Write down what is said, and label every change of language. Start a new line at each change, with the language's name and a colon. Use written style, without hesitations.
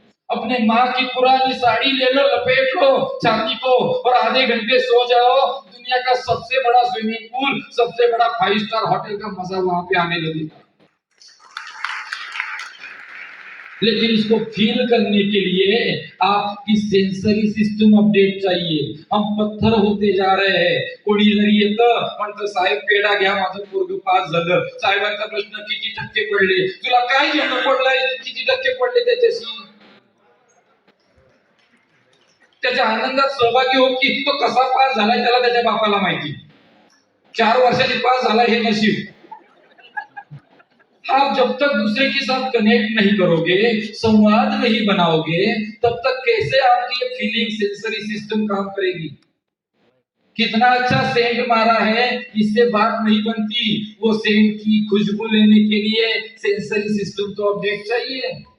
Hindi: अपने माँ की पुरानी साड़ी ले लो, लपेट लो चांदी को, और आधे घंटे सो जाओ। दुनिया का सबसे बड़ा स्विमिंग पूल, सबसे बड़ा 5 स्टार होटल का मजा वहां पे आने लगेगा। लेकिन इसको फील करने के लिए आपकी सेंसरी सिस्टम अपडेट चाहिए। हम पत्थर होते जा रहे हैं।
Marathi: कोणी जरी येतं म्हणतं साहेब पेढा घ्या, माझं पोरग पास झालं। साहेबांचा प्रश्न किती टक्के पडले, तुला काय घेणं पडलंय, किती टक्के पडले त्याच्याशी? त्याच्या आनंदात सहभागी हो की तो कसा पास झालाय त्याला त्याच्या बापाला माहिती। 4 वर्षांनी पास झाला हे नशीब।
Hindi: आप जब तक दूसरे के साथ कनेक्ट नहीं करोगे, संवाद नहीं बनाओगे, तब तक कैसे आपकी ये फीलिंग सेंसरी सिस्टम काम करेगी? कितना अच्छा सेंट मारा है, इससे बात नहीं बनती। वो सेंट की खुशबू लेने के लिए सेंसरी सिस्टम तो अपडेट चाहिए।